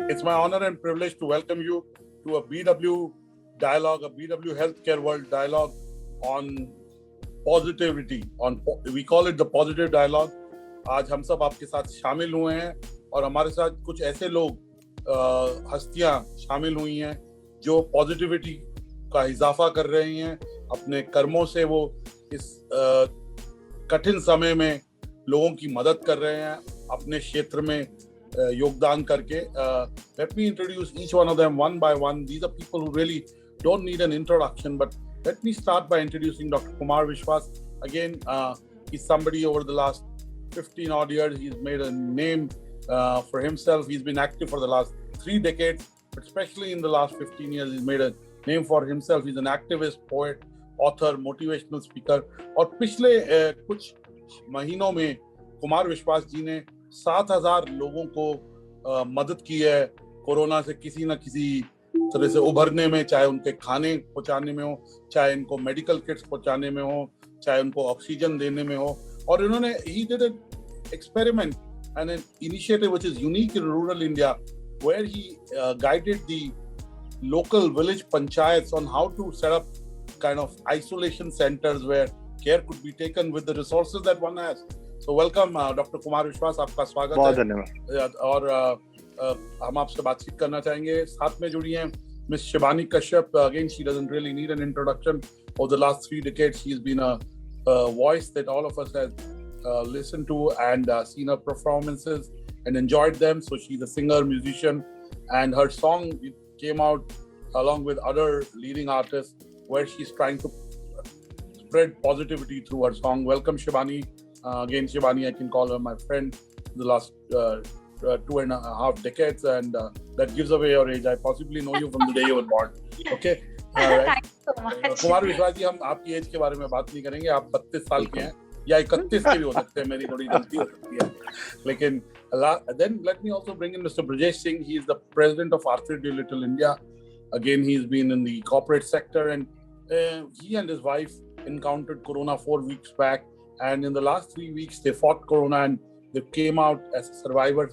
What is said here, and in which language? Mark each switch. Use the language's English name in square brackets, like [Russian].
[English] It's my honor and privilege to welcome you to a BW dialogue, a BW Healthcare World dialogue on positivity. We call it the positive dialogue. [Hindi] आज हम सब आपके साथ शामिल हुए हैं और हमारे साथ कुछ ऐसे लोग हस्तियां शामिल हुई हैं जो पॉजिटिविटी का इजाफा कर रही हैं अपने कर्मों से। वो इस कठिन समय में लोगों की मदद कर रहे हैं अपने क्षेत्र में योगदान करके। [English] Let me introduce each one of them one by one. These are people who really don't need an introduction, but let me start by introducing Dr. Kumar Vishwas. Again, he's somebody over the last 15 odd years. He's made a name for himself. He's been active for the last 3 decades, but especially in the last 15 years, he's made a name for himself. He's an activist, poet, author, motivational speaker. [Hindi] और पिछले कुछ महीनों में कुमार विश्वास जी ने 7,000 लोगों को मदद की है कोरोना से किसी न किसी तरह से उभरने में, चाहे उनके खाने पहुंचाने में हो, चाहे इनको मेडिकल किट्स पहुंचाने में हो, चाहे उनको ऑक्सीजन देने में हो। और इन्होंने [English] he did an experiment and an initiative which is unique in rural India, where he guided the local village panchayats on how to set up kind of isolation centers where care could be taken with the resources that one has. So welcome Dr. [Hindi] Kumar Vishwas, आपका स्वागत है। बहुत धन्यवाद। और हम आपसे बातचीत करना चाहेंगे। साथ में जुड़ी हैं miss Shivani Kashyap. [English] Again, she doesn't really need an introduction. Over the last 3 decades, she's been a voice that all of us have listened to and seen her performances and enjoyed them. So she's a singer, musician, and her song came out along with other leading artists where she's trying to spread positivity through her song. Welcome, Shivani. Again, Shivani, I can call her my friend the last 2.5 decades, and that gives away your age. I possibly know you from the day you were born. Okay? Right. Thank you so much. [Hindi] Kumar विश्वास जी, हम आपकी as के बारे में बात नहीं करेंगे। आप 32 साल के हैं या 31 के भी हो सकते हैं, मेरी थोड़ी गलती हो सकती है। [English] लेकिन then let me also bring in Mr. Brajesh Singh. He is the president of Arthur Little India. Again, he's been in the corporate sector, and he and his wife encountered Corona 4 weeks back. And in the last 3 weeks, they fought Corona and they came out as survivors.